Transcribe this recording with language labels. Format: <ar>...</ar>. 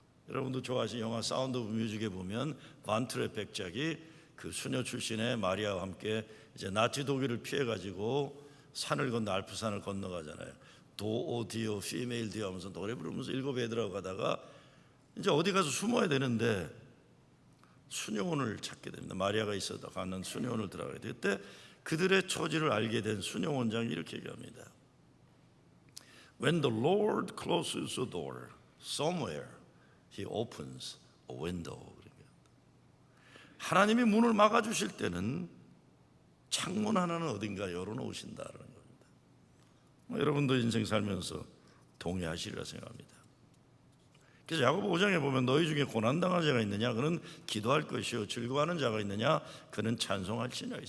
<ko>여러분도 좋아하시는 영화 사운드 오브 뮤직에 보면 반트레 백작이 그 수녀 출신의 마리아와 함께 이제 나치 독일을 피해가지고 산을 건너 알프산을 건너가잖아요. 도오 디오 피메일 디오 하면서 노래 부르면서 7 애들하고 가다가 이제 어디 가서 숨어야 되는데 수녀원을 찾게 됩니다. 마리아가 있었다 가는 수녀원을 들어가게 돼. 그때 그들의 처지를 알게 된 수녀원장이 이렇게 얘기합니다.</ko> <en>When the Lord closes a door somewhere, He opens a window.</en> <ko>하나님이 문을 막아주실 때는 창문 하나는 어딘가 열어놓으신다는 겁니다. 여러분도 인생 살면서 동의하시리라 생각합니다. 그래서 야고보 5장에 보면 너희 중에 고난당한 자가 있느냐? 그는 기도할 것이요. 즐거워하는 자가 있느냐? 그는 찬송할지니라.</ko>